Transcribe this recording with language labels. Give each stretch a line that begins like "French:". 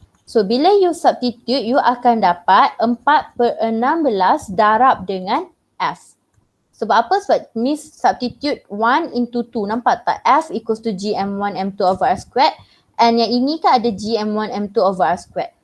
Malay: So bila you substitute, you akan dapat 4/16 darab dengan F. Sebab apa? Sebab Miss substitute 1 into 2. Nampak tak?
English: F equals to GM1 M2 over R squared.
Malay: And yang ini kan ada GM1 M2 over R squared.